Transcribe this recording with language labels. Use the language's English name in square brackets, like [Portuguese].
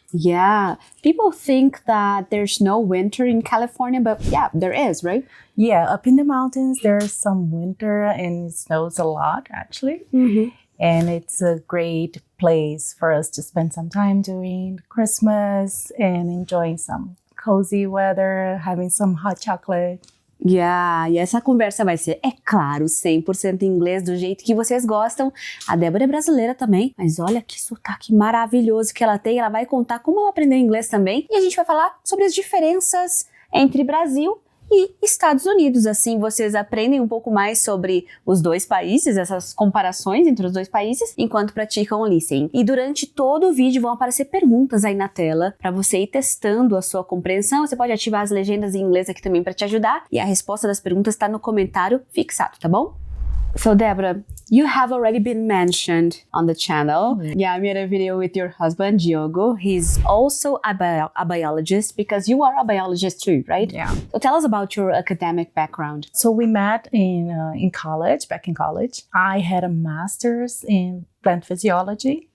[English] Yeah, people think that there's no winter in California, but yeah, there is, right? Yeah, up in the mountains, there's some winter and it snows a lot, actually. And it's a great place for us to spend some time during Christmas and enjoying some cozy weather, having some hot chocolate. [Portuguese] Yeah, e essa conversa vai ser, é claro, 100% em inglês, do jeito que vocês gostam. A Débora é brasileira também, mas olha que sotaque maravilhoso que ela tem. Ela vai contar como ela aprendeu inglês também. E a gente vai falar sobre as diferenças entre Brasil e Estados Unidos. Assim, vocês aprendem um pouco mais sobre os dois países, essas comparações entre os dois países, enquanto praticam o listening. E durante todo o vídeo vão aparecer perguntas aí na tela para você ir testando a sua compreensão. Você pode ativar as legendas em inglês aqui também para te ajudar. E a resposta das perguntas está no comentário fixado, tá bom? [English] So, Deborah, you have already been mentioned on the channel. Yeah, I made a video with your husband, Diogo. He's also a biologist because you are a biologist too, right? Yeah. So tell us about your academic background. So we met in college, back in college. I had a master's in plant physiology.